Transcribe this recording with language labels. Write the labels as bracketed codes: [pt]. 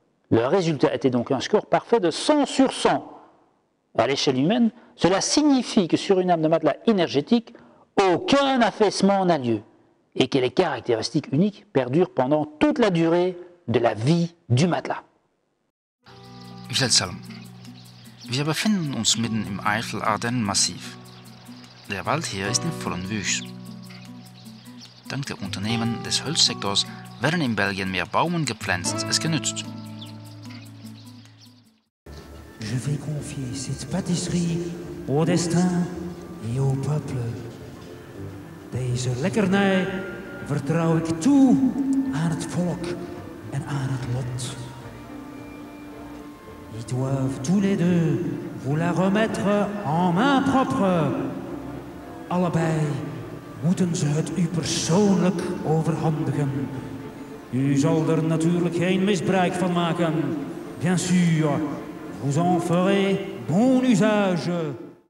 [fr] Le résultat était donc un score parfait de 100 sur 100. À l'échelle humaine, cela signifie que sur une âme de matelas énergétique, aucun affaissement n'a lieu et que les caractéristiques uniques perdurent pendant toute la durée de la vie du matelas. [de] Seltsam. Wir befinden uns mitten im Eifel-Ardennen-Massiv. Der Wald hier ist in vollem Wuchs. Dank der Unternehmen des Holzsektors werden in Belgien mehr Baumen gepflanzt als genützt. [fr] Je vais confier cette pâtisserie au destin et au peuple. [nl] Deze lekkernij vertrouw ik toe aan het volk en aan het lot. [fr] Ils doivent tous les deux vous la remettre en main propre. [nl] Allebei moeten ze het u persoonlijk overhandigen. U zal er natuurlijk geen misbruik van maken. [fr] Bien sûr, vous en ferez bon usage.